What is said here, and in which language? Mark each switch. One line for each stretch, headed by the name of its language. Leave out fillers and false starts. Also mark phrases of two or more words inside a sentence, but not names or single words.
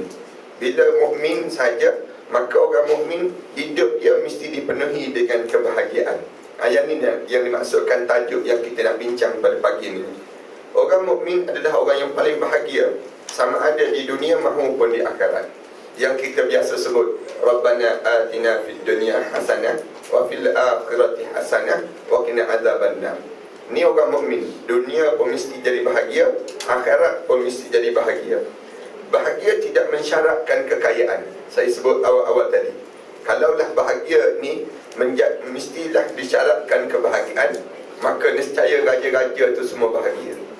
Malay: Bila mukmin saja, maka orang mukmin hidup dia mesti dipenuhi dengan kebahagiaan. Ayat ini yang dimaksudkan tajuk yang kita nak bincang pada pagi ini. Orang mukmin adalah orang yang paling bahagia, sama ada di dunia maupun di akhirat. Yang kita biasa sebut
Arabic: ربنا آتنا في الدنيا حسنة وفي الآخرة حسنة وقنا عذاب النار.
Malay: Ni orang mukmin, dunia pun mesti jadi bahagia, akhirat pun mesti jadi bahagia. Bahagia tidak mensyaratkan kekayaan. Saya sebut awal-awal tadi. Kalaulah bahagia ni mestilah disyaratkan kebahagiaan, maka nescaya raja-raja tu semua bahagia.